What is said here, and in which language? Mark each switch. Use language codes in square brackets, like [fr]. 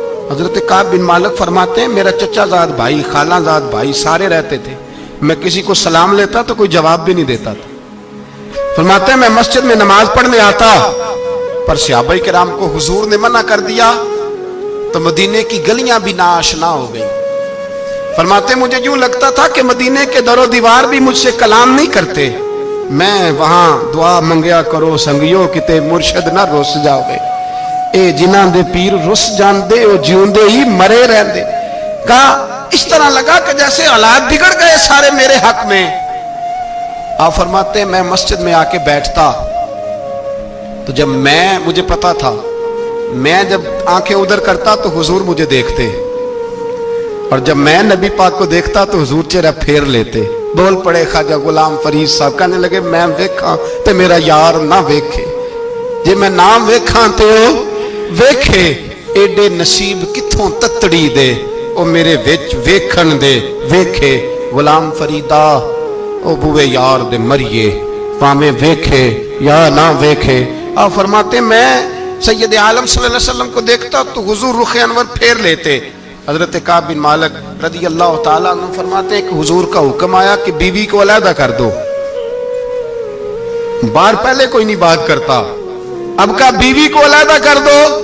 [ur] حضرت کعب بن مالک فرماتے ہیں میرا چچا زاد بھائی, خالہ زاد بھائی سارے رہتے تھے, میں کسی کو سلام لیتا تو کوئی جواب بھی نہیں دیتا تھا. فرماتے ہیں میں مسجد میں نماز پڑھنے آتا, پر صحابہ کرام کو حضور نے منع کر دیا تو مدینے کی گلیاں بھی ناآشنا ہو گئی. فرماتے مجھے یوں لگتا تھا کہ مدینے کے در و دیوار بھی مجھ سے کلام نہیں کرتے. [pa] میں وہاں دعا منگیا کرو سنگیو کتے مرشد نہ رس جاؤ گے, اے جنہاں دے پیر رس جاندے او جیوندے ہی مرے رہندے. [ur] کہا اس طرح لگا کہ جیسے حالات بگڑ گئے سارے میرے حق میں. آپ فرماتے ہیں میں مسجد میں آ کے بیٹھتا, تو جب مجھے پتا تھا میں جب آنکھیں ادھر کرتا تو حضور مجھے دیکھتے, اور جب میں نبی پاک کو دیکھتا تو حضور چہرہ پھیر لیتے. بول پڑے خواجہ غلام فرید صاحب, کہنے لگے [pa] میں ویکھاں تے میرا یار نہ ویکھے, جے میں نام ویکھاں تے او ویکھے, ایڈے نصیب کتھوں تتڑی دے او میرے وچ ویکھن دے ویکھے. غلام فریدا او بوے یار دے مریے, پاویں ویکھے یا نہ ویکھے. [ur] آپ فرماتے میں سید عالم صلی اللہ علیہ وسلم کو دیکھتا تو حضور رخ انور پھیر لیتے. حضرت کعب بن مالک رضی اللہ تعالیٰ عنہ فرماتے ہیں کہ حضور کا حکم آیا کہ بیوی کو علیحدہ کر دو. بار پہلے کوئی نہیں بات کرتا, اب کہا بیوی کو علیحدہ کر دو.